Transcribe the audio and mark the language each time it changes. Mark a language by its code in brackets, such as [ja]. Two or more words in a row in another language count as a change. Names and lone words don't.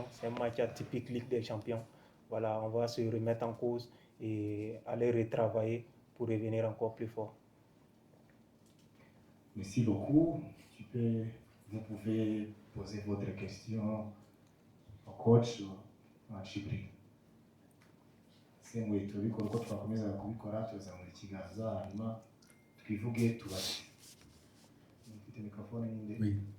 [fr] C'est un match atypique Ligue des Champions. Voilà, on va se remettre en cause et aller retravailler pour revenir encore plus fort. Merci beaucoup. Vous pouvez poser votre question au coach Djibril. [rw] Semwe tubikora uko twakomeza kubikora tuzamura ikiganza hanyuma twivuge tubaze. Mufite mikrofone ninde? [fr] Oui.